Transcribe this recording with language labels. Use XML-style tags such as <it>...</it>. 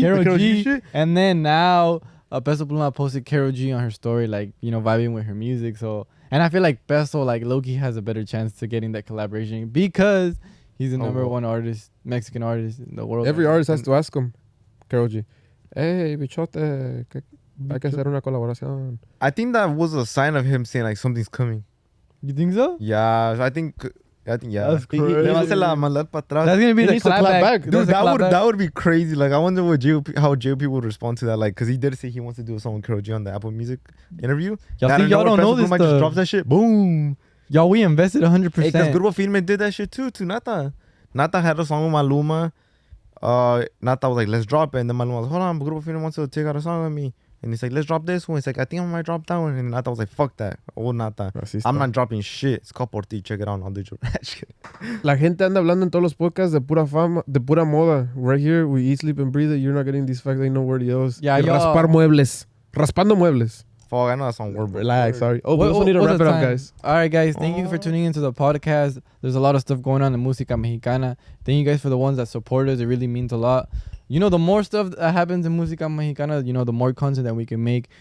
<en>Karol G. shit? And then now Peso Pluma posted Karol G on her story, like, you know, vibing with her music. So, and I feel like Peso, like, Loki has a better chance to getting that collaboration because he's the number one artist, Mexican artist in the world. Every artist has to ask him, Karol G.</en> <es>Hey, bichote, hay que hacer una colaboración.</es> <en>I think that was a sign of him saying like something's coming. You think so? Yeah, I think yeah. That's crazy.</en> <es>Le va a hacer la maldad para atrás.</es> <en>That's gonna be He the needs to clap back. clapback. Dude, that would be crazy. Like, I wonder what how JP would respond to that. Like, cause he did say he wants to do a song with Karol G on the Apple Music interview. Y'all don't know this stuff. Just dropped that shit. Boom. Y'all, we invested 100%. Hey, cause Grupo Firme did that shit too to Nata. Nata had a song with Maluma. Nata was like, let's drop it. And then Maluma was, hold on, Grupo Firme wants to take out a song with me. And he's like, let's drop this one. He's like, I think I might drop that one. And Nata was like, fuck that. Oh, Nata. I'm not dropping shit. It's called Por Ti. Check it out. I'll do your</en> <es>La gente anda hablando en todos los podcasts de pura fama, de pura moda.</es> <en>Right here, we eat, sleep, and breathe it. You're not getting these facts. Ain't nowhere else. Yeah,</en> <es>raspar muebles. Raspando muebles.</es> <en>Fuck, I know that's on word. Relax, sorry. Oh, we also need to wrap it up, guys. All right, guys. Thank you for tuning into the podcast. There's a lot of stuff going on in Música Mexicana. Thank you guys for the ones that support us. It really means a lot. You know, the more stuff that happens in Música Mexicana, you know, the more content that we can make.</en>